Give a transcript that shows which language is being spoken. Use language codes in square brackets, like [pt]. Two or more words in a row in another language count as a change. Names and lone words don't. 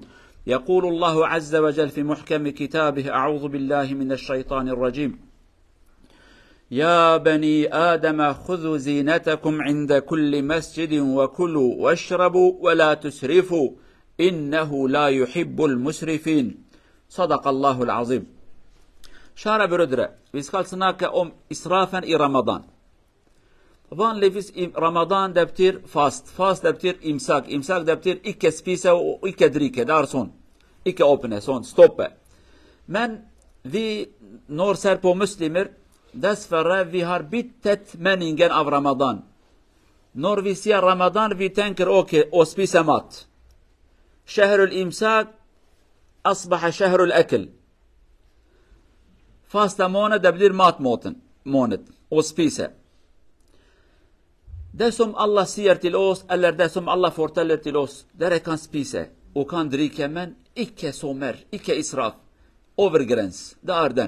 [ar] يقول الله عز وجل في محكم كتابه: أعوذ بالله من الشيطان الرجيم: يا بني آدم خذوا زينتكم عند كل مسجد وكلوا واشربوا ولا تسرفوا إنه لا يحب المسرفين. صدق الله العظيم. [sv] Kära bröder, vi ska snacka om israfen i Ramadan. [no] Vanligtvis i Ramadan det betyr fast. Fast det betyr imsak. Imsak det betyr ikke spise og ikke drikke. Det er sånn. Ikke åpne, sånn. Stoppe. Men vi, når ser på muslimer, dessverre vi har byttet meningen av Ramadan. Når vi sier Ramadan, vi tenker å spise mat. [ar] شهر الإمساك أصبح شهر الأكل. [no] Fasta måned, det blir matmåned å spise. Det som Allah sier til oss, eller det som Allah forteller til oss, dere kan spise og kan drikke, men ikke sommer, ikke israf. Overgrens, det er den.